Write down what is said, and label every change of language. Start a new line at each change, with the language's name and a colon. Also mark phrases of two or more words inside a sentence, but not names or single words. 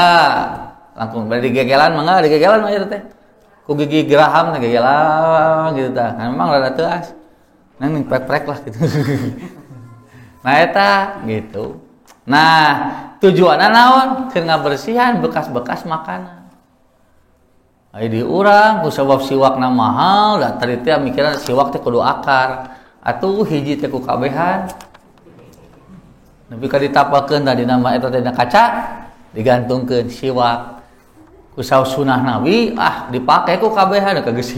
Sundanese: Langsung bari digegelan mangga, digegelan mah teh. Ku gigi geraham teh gegelan gitu tah. Nah, memang rada teuas. Nang dipeprek lah gitu. Nah eta gitu. Nah, tujuanna naon? Keur ngabersihan bekas-bekas makanan. Di urang ku sabab siwakna mahal da tadi teh mikiran siwak teh kudu akar atuh hiji teh ku kabehan nepi ka ditapalkeun da dina mah eta teh kaca digantungkeun siwak ku sunah Nabi dipake ku kabehan ka geus